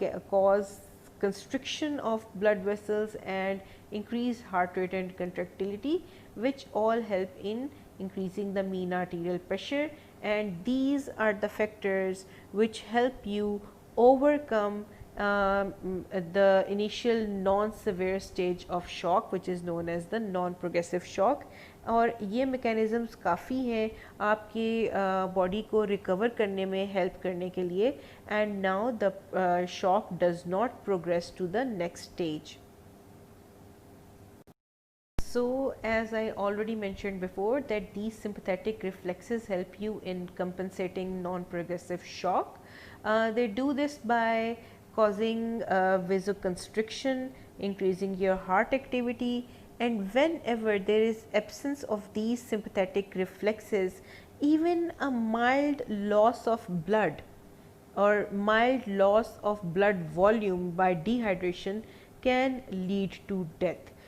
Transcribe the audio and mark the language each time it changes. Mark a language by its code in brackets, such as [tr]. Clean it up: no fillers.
[en] cause constriction of blood vessels and increased heart rate and contractility, which all help in increasing the mean arterial pressure, and these are the factors which help you overcome the initial non-severe stage of shock, which is known as the non-progressive shock. [ur] اور یہ mechanisms کافی ہیں آپ کی body کو recover کرنے میں help کرنے کے لیے، [en] And now the shock does not progress to the next stage. So as I already mentioned before that these sympathetic reflexes help you in compensating non-progressive shock. They do this by causing vasoconstriction, increasing your heart activity, and whenever there is absence of these sympathetic reflexes, even a mild loss of blood or mild loss of blood volume by dehydration can lead to death.